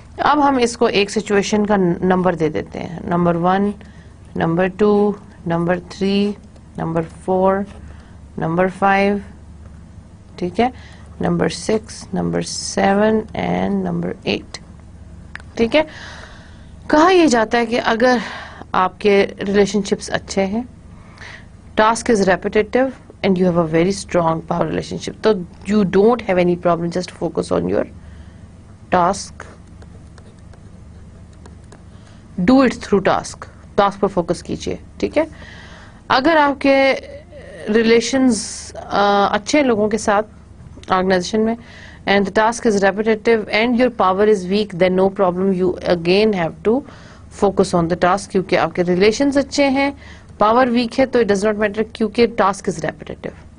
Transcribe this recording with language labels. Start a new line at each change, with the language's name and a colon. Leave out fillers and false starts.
Hindi: अब हम इसको एक सिचुएशन का नंबर दे देते हैं. Number 1, number 2, number 3, number 4, number 5, ठीक है, नंबर 6, नंबर 7 एंड नंबर 8. ठीक है. कहा यह जाता है कि अगर आपके रिलेशनशिप्स अच्छे हैं,
English: task is repetitive and you have a very strong power relationship, so you don't have any problem, just focus on your task, do it through task
Hindi: पर फोकस कीजिए. ठीक है. अगर आपके रिलेशंस अच्छे हैं लोगों के साथ ऑर्गेनाइजेशन में
English: and the task is repetitive and your power is weak, then no problem, you again have to focus on the task,
Hindi: क्योंकि आपके रिलेशंस अच्छे हैं, पावर वीक है, तो
English: It does not matter क्योंकि task is repetitive.